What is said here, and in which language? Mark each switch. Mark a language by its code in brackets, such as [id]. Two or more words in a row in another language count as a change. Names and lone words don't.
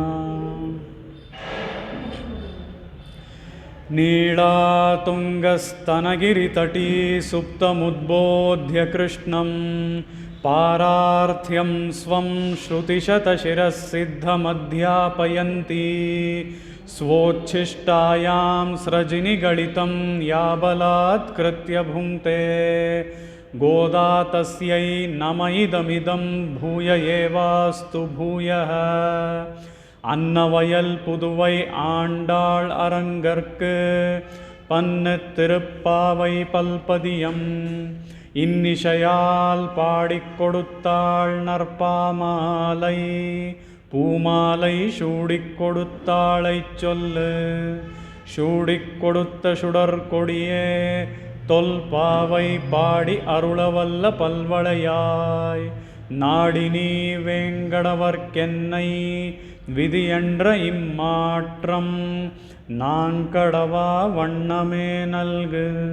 [sa] नीलातुङ्गस्तनगिरितटी सुप्तमुद्बोध्य कृष्णं पारार्थ्यं स्वं श्रुतिशतशिरः सिद्धमध्यापयन्ती स्वोच्छिष्टायां स्रजिनिगलितं या बलात्कृत्य भुङ्क्ते गोदा तस्यै नम इदमिदं भूय एवास्तु भूयः। [ta] அன்னவயல் புதுவை ஆண்டாள் அரங்கற்கு பன்னு திருப்பாவை பல்பதியம் இன்னிசையால் பாடிக் கொடுத்தாள் நற்பாமாலை பூமாலை சூடிக் கொடுத்தாளைச் சொல்லு சூடிக் கொடுத்த சுடற்கொடியே தொல்பாவை பாடி அருளவல்ல பல்வளையாய் நாடினி வேங்கடவர்க்கென்னை விதியென்ற இம்மாற்றம் நான் கடவா வண்ணமே நல்கு.